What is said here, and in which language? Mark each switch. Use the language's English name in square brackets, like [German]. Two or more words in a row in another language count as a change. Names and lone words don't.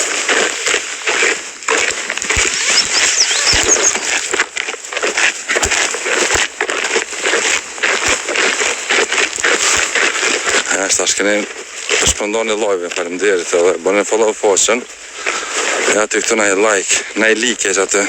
[Albanian] Tash keni shpëndoni live, falenderit edhe, bëni follow faqen. E aty këtu na i like, na i like që aty.